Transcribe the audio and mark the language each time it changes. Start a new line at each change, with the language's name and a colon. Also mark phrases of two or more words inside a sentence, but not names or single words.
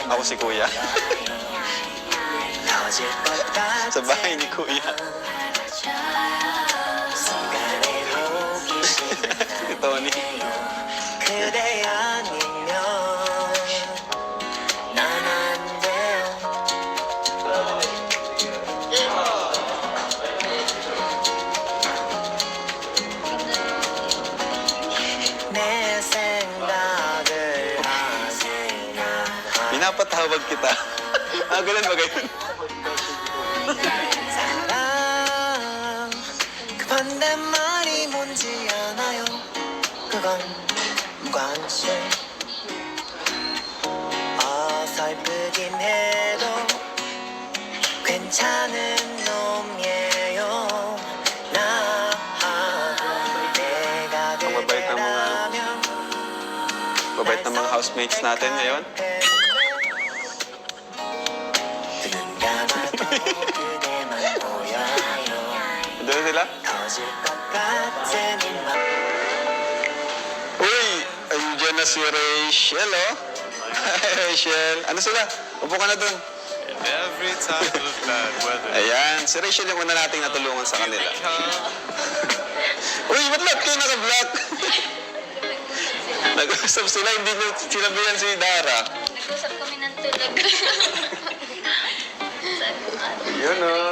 Filipino: si Kuya.
Korean: 터질 것 같은
Filipino: Sa bahay ni Kuya.
Korean: 순간에 호기심이
Filipino: Si Tony.
Korean: 그대 아니면 난 안 돼요. 내 생각을 하지나
Filipino: Pinapatawag kita. Ganun ba ganun?
Korean: 사랑 그 반대말이 뭔지 아나요? 그건 무관심 어설프긴 해도 괜찮은 놈이에요 나 내가
Filipino: Ang mabait ng mga-
Korean: 그대라면
Filipino: Babait ng mga housemates natin ngayon.
Korean: 눈 감아도 그대만 보여요
Filipino: Doon sila?
Korean: 터질 것 같은 이맘
Filipino: Uy! Andiyan na si Rachel, oh. Hi, Rachel. Ano sila? Upo ka na doon.
English: Every type of bad weather.
Filipino: Ayan, si Rachel yung una nating natulungan sa kanila. Uy, ba't lahat kayo naka-black? Nag-usap sila, hindi nyo sinabihan si Dara. Nag-usap kami ng tulog. Yun, oh.